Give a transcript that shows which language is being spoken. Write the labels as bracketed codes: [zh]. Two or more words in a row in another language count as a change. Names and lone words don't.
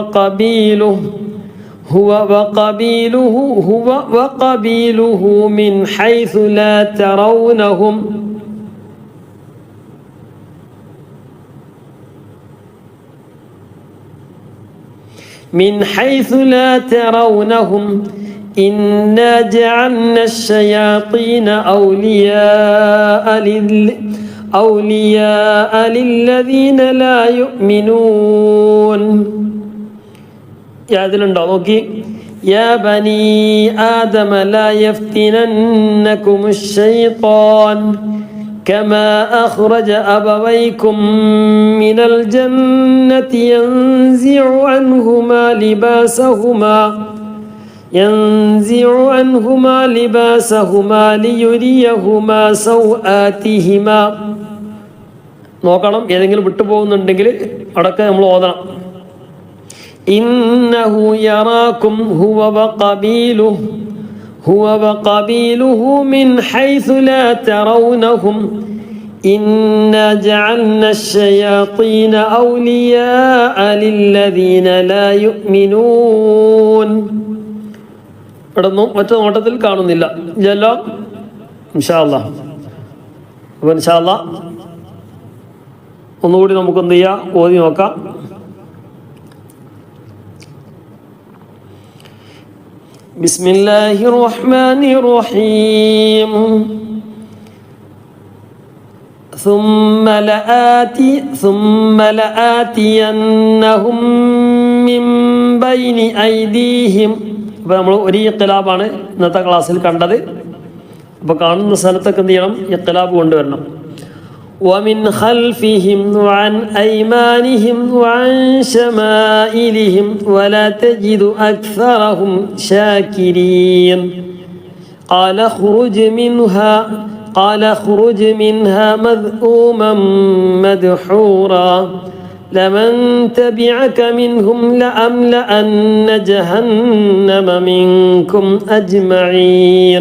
[ar] وقبيله من حيث لا ترونهم إنا جعلنا الشياطين أولياء للذين لا يؤمنون. [ml] യാതിലുണ്ടോ നോക്കി. [ar] يا بني آدم لا يفتننكم الشيطان كما أخرج أبويكم من الجنة ينزع عنهما لباسهما ليريهما سوآتهما. [ml] നോക്കണം, ഏതെങ്കിലും വിട്ടുപോകുന്നുണ്ടെങ്കിൽ അടക്കം നമ്മൾ ഓതണം. [ar] إنه يراكم هو وقبيله من حيث لا ترونهم إنا جعلنا الشياطين أولياء للذين لا يؤمنون. [ml] ഇവിടൊന്നും മറ്റു നോട്ടത്തിൽ കാണുന്നില്ല. ഇതെല്ലാം [ar] إن شاء الله. [ml] അപ്പോൾ [ar] إن شاء الله [ml] ഒന്നുകൂടി നമുക്ക് എന്ത് ചെയ്യാം, ഓതി നോക്കാം. [ar] بسم الله الرحمن الرحيم. ثم لآتينهم من بين أيديهم. [ml] അപ്പോൾ നമ്മൾ ഒരു ഇഖ്തിലാബാണ് ഇന്നത്തെ ക്ലാസ്സിൽ കണ്ടത്. അപ്പോൾ കാണുന്ന സ്ഥലത്തൊക്കെ എന്ത് ചെയ്യണം, ഇഖ്തിലാബ് കൊണ്ടുവരണം. [ar] ومن خلفهم وعن أيمانهم وعن شمائلهم ولا تجد أكثرهم شاكرين. قال اخرج منها مذءوما مدحورا لمن تبعك منهم لأملأن جهنم منكم أجمعين.